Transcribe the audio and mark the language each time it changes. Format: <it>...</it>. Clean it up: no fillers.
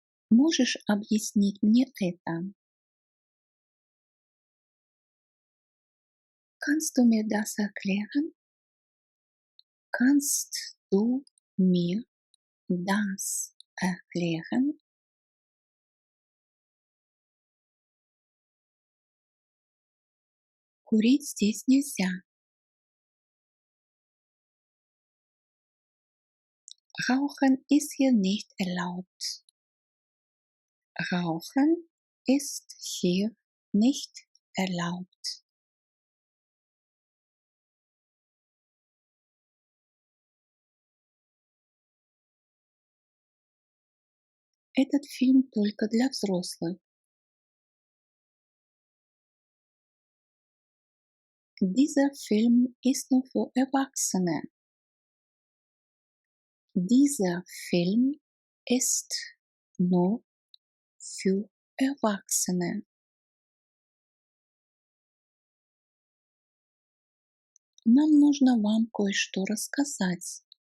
<ru>Можешь объяснить мне это?</ru> <de>Kannst du mir das erklären? Kannst du mir das erklären?</de> <ru>Курить здесь нельзя.</ru> <de>Rauchen ist hier nicht erlaubt. Rauchen ist hier nicht erlaubt.</de> <ru>Этот фильм только для взрослых.</ru> <de>Dieser Film ist nur für Erwachsene. Dieser Film ist nur für Erwachsene.</de> <ru>Нам нужно вам кое-что рассказать.</ru>